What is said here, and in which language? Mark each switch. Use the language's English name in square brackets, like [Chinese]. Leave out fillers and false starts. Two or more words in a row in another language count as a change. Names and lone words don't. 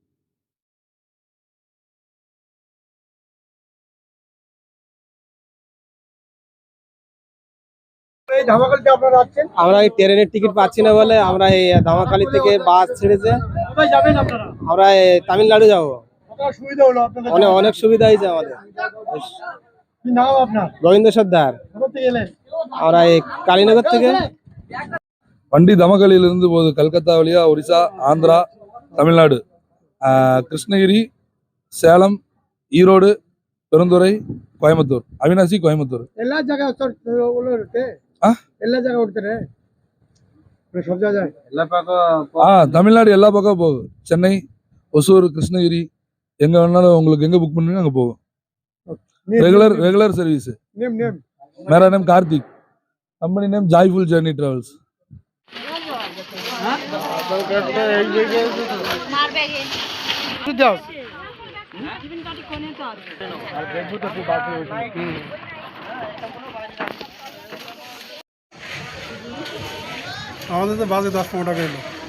[Bangla] এই ধামাখালিতে আপনারা আছেন? আমরা এই ট্রেনের টিকিট পাচ্ছি না বলে আমরা এই ধামাখালি থেকে বাস ছেড়েছে। কোথায় যাবেন আপনারা? আমরা তামিলনাড়ু যাবো। কতটা সুবিধা হলো আপনাদের? অনেক সুবিধা হয়েছে আমাদের। কি নাম আপনার? গোবিন্দ সর্দার। কোথা থেকে এলেন? আমরা এই কালীনগর থেকে। [Tamil] வண்டி தமகலியிலிருந்து போகுது கல்கத்தா வழியா ஒரிசா, ஆந்திரா, தமிழ்நாடு, கிருஷ்ணகிரி, சேலம், ஈரோடு, பெருந்துறை, கோயம்புத்தூர், அவினாசி, கோயம்புத்தூர். [Kannada] ಎಲ್ಲ ಜಾಗ ಇರುತ್ತೆ? ಎಲ್ಲ ಜಾಗ ಹೋಗ್ತಾರೆ? [Bangla] সব জায়গায় [Tamil] தமிழ்நாடு எல்லா பக்கம் போகும். சென்னை, ஒசூர், கிருஷ்ணகிரி, எங்க வேணாலும் உங்களுக்கு எங்க புக் பண்ணுங்க அங்க போகும். [English] regular service. नेम [Hindi] मेरा नेम कार्तिक, [English] company name [Hindi] जॉयफुल जर्नी ट्रेवल्स। [Bangla] আমাদের তো বাজে 10-15 টাকা এলো।